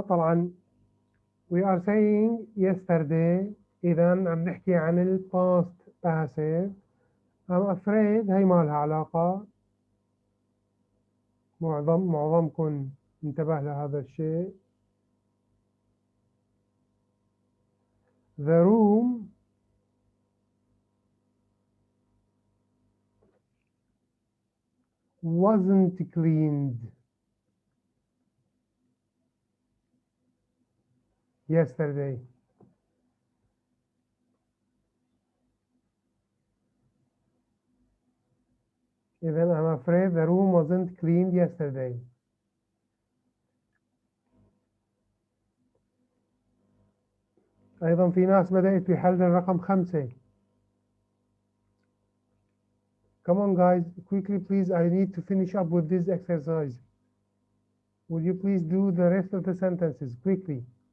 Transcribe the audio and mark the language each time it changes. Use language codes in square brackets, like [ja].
[ar] طبعا [en] we are saying yesterday، [ar] إذا عم نحكي عن ال [en] past passive. I'm afraid [ar] هي ما لها علاقة، معظمكم انتبه لهذا الشيء. [en] The room wasn't cleaned yesterday. [ar] إذا [en] I'm afraid the room wasn't cleaned yesterday. [ar] أيضا في ناس بدأت بحل الرقم 5. [en] Come on guys, quickly please, I need to finish up with this exercise. Would you please do the rest of the sentences quickly?